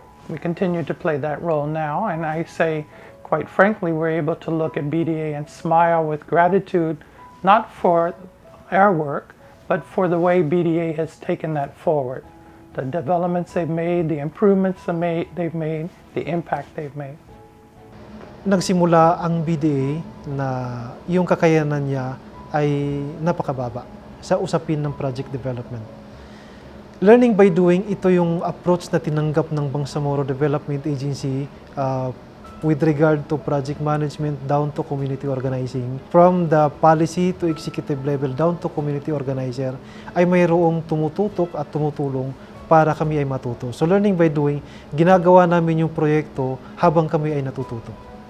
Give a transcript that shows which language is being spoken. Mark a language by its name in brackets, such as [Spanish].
[English] We continue to play that role now, and I say, quite frankly, we're able to look at BDA and smile with gratitude, not for our work, but for the way BDA has taken that forward. The developments they've made, the improvements they've made, the impact they've made. [Filipino] Nagsimula ang BDA na yung kakayanan niya ay napakababa sa usapin ng project development. [English] Learning by doing, [Filipino] ito yung approach na tinanggap ng [English] Bangsamoro Development Agency with regard to project management down to community organizing. From the policy to executive level down to community organizer [Filipino] ay mayroong tumututok at tumutulong para kami ay matuto. [English] So learning by doing, [Filipino] ginagawa namin yung proyekto habang kami ay natututo.